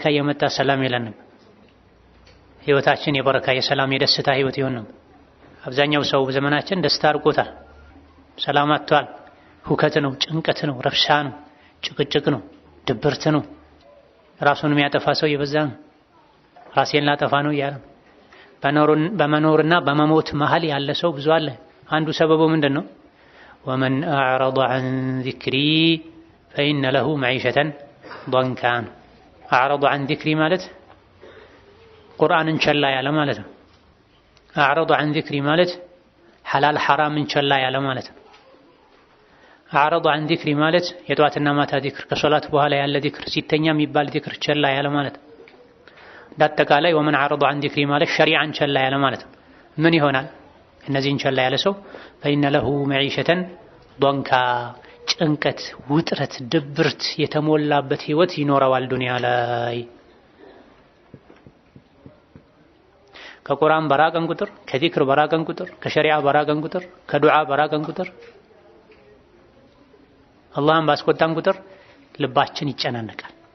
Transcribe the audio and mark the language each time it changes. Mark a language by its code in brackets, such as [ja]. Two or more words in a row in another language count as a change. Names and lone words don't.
[am] የመጣ ሰላም ይለንም ህይወታችን የበረካ የሰላም የደስታ ህይወት ይሆንም። አብዛኛው ሰው በዘመናችን ደስታ አርቆታል፣ ሰላም አጥቷል። ሁከት ነው፣ ጭንቀት ነው፣ ረብሻ ነው፣ ጭቅጭቅ ነው፣ ድብርት ነው። ራሱን የሚያጠፋ ሰው የበዛ ነው። ራሴን ላጠፋ ነው እያለ በመኖርና በመሞት መሃል ያለ ሰው ብዙ አለ። አንዱ ሰበቡ ምንድነው? [ar] ومن أعرض عن ذكري فإن له معيشة ضنكا። أعرض عن ذكري [am] ማለት ቁርአንን ቸላ ያለ ማለት ነው። [ar] أعرض عن ذكري [am] ማለት ሐላል ሐራምን ቸላ ያለ ማለት ነው። [ar] أعرض عن ذكري [am] ማለት የጧትና ማታ ዚክር ከሶላት በኋላ ያለ ዚክር ሲተኛ የሚባል ዚክር ቸላ ያለ ማለት ነው። ዳጠቃላይ [ar] ومن أعرض عن ذكري [am] ማለት ሸሪዓን ቸላ ያለ ማለት ነው። ምን ይሆናል? እነዚህን ቸላ ያለ ሰው [ar] فإن له معيشة ضنكا [am] ጭንቀት፣ ውጥረት፣ ድብርት የተሞላበት ህይወት ይኖረዋል ዱንያ ላይ። ከቁርአን በራቀን ቁጥር፣ ከዚክር በራቀን ቁጥር፣ ከሸሪዓ በራቀን ቁጥር፣ ከዱዓ በራቀን ቁጥር፣ አላህን ባስቆጣን ቁጥር ልባችን ይጨናነቃል።